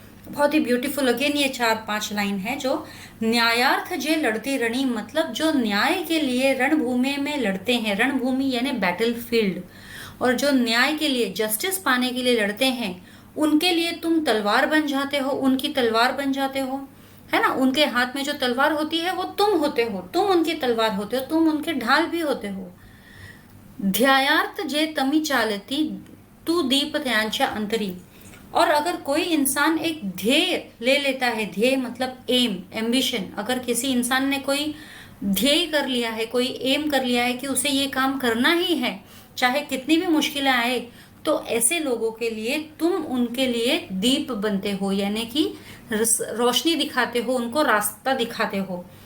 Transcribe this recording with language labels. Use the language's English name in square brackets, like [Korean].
[Hindi] बहुत ही beautiful again ये 4-5 line है। जो [Marathi] न्यायार्थ जे लड़ती रणी, [Hindi] मतलब जो न्याय के लिए रणभूमि में लड़ते हैं, रणभूमि यानी बैटल फील्ड, और जो न्याय के लिए, जस्टिस पाने के लिए लड़ते हैं, उनके लिए तुम तलवार बन जाते हो, उनकी तलवार बन जाते हो, है ना। उनके हाथ में जो तलवार होती है वो तुम होते हो, तुम उनकी तलवार होते हो, तुम उनके ढाल भी होते हो। [Marathi] ध्येयार्थ जे तमी चालती तू दीप त्यांच्या अंतरी। [Hindi] और अगर कोई इंसान एक ध्येय ले लेता है, ध्येय मतलब एम, एम्बिशन, अगर किसी इंसान ने कोई ध्येय कर लिया है, कोई एम कर लिया है कि उसे ये काम करना ही है, चाहे कितनी भी मुश्किलें आए, तो ऐसे लोगों के लिए तुम उनके लिए दीप बनते हो, यानी कि रोशनी दिखाते हो, उनको रास्ता दिखाते हो।